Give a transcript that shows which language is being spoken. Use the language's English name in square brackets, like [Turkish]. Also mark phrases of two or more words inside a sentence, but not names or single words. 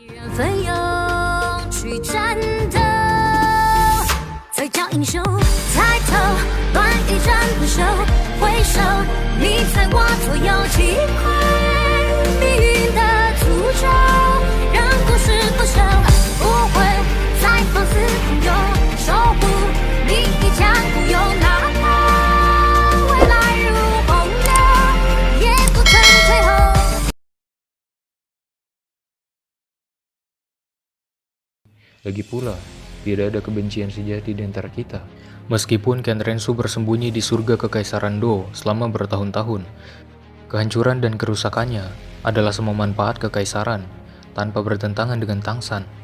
[Chinese] 奋勇去战斗，再叫英雄抬头，乱一战不休，回首你在我左右，击溃命运的诅咒，让故事不朽，不会再放肆朋友，守护你一腔孤勇，哪怕未来如洪流，也不曾退后。 [Indonesian] Lagi pula, tidak ada kebencian sejati di antara kita. Meskipun Ken Rensu bersembunyi di surga Kekaisaran Do selama bertahun-tahun, kehancuran dan kerusakannya adalah semua manfaat kekaisaran tanpa bertentangan dengan Tangsan.